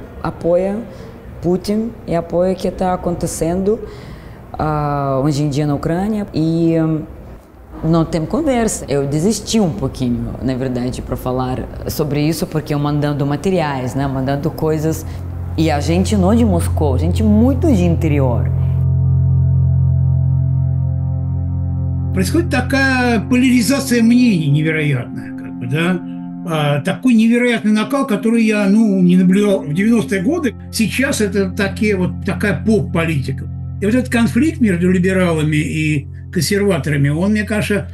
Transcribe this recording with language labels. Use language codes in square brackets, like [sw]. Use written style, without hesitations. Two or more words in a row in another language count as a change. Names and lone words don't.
[pt] apoia Putin e apoia o que está acontecendo hoje em dia na Ucrânia e não tem conversa. Eu desisti um pouquinho, na verdade, para falar sobre isso, porque eu mandando materiais, né, mandando coisas, e a gente não de Moscou, a gente muito de interior. [ru] Происходит такая поляризация мнений невероятная, как бы, да? Такой невероятный накал, который я не наблюдал в 90-е годы. Сейчас это такая поп-политика. И вот этот конфликт между либералами и консерваторами, он, мне кажется...